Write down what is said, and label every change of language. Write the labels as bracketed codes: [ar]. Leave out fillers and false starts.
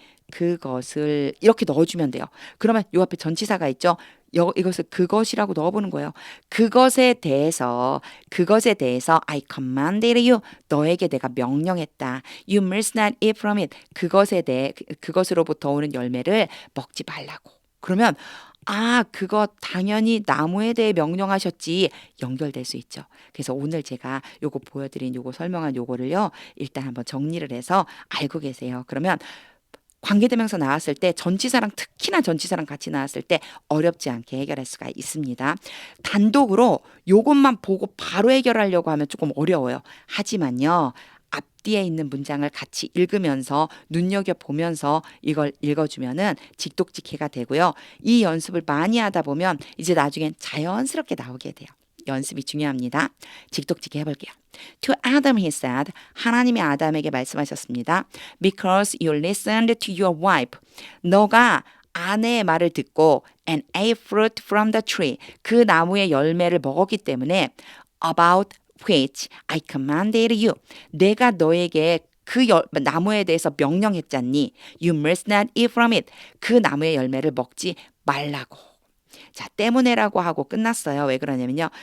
[ko] 그것을 이렇게 넣어주면 돼요. 그러면 요 앞에 전치사가 있죠. 이것을 그것이라고 넣어보는 거예요. 그것에 대해서 [en] I commanded you. [ko] 너에게 내가 명령했다. [en] You must not eat from it. [ko] 그것으로부터 오는 열매를 먹지 말라고. 그러면 그거 당연히 나무에 대해 명령하셨지 연결될 수 있죠. 그래서 오늘 제가 요거 보여드린 요거 설명한 요거를요. 일단 한번 정리를 해서 알고 계세요. 그러면 관계대명사 나왔을 때 전치사랑 특히나 전치사랑 같이 나왔을 때 어렵지 않게 해결할 수가 있습니다. 단독으로 요것만 보고 바로 해결하려고 하면 조금 어려워요. 하지만요. 앞뒤에 있는 문장을 같이 읽으면서 눈여겨보면서 이걸 읽어주면은 직독직해가 되고요. 이 연습을 많이 하다 보면 이제 나중엔 자연스럽게 나오게 돼요. 연습이 중요합니다. 직독직해 해볼게요. [en] To Adam he said, [ko] 하나님이 아담에게 말씀하셨습니다. [en] Because you listened to your wife. [ko] 너가 아내의 말을 듣고 [en] and ate fruit from the tree. [ko] 그 나무의 열매를 먹었기 때문에 [en] about which I commanded you. [ko] 내가 너에게 그 나무에 대해서 명령했잖니. [en] You must not eat from it. [ko] 그 나무의 열매를 먹지 말라고. 자, 때문에라고 하고 끝났어요. 왜 그러냐면요.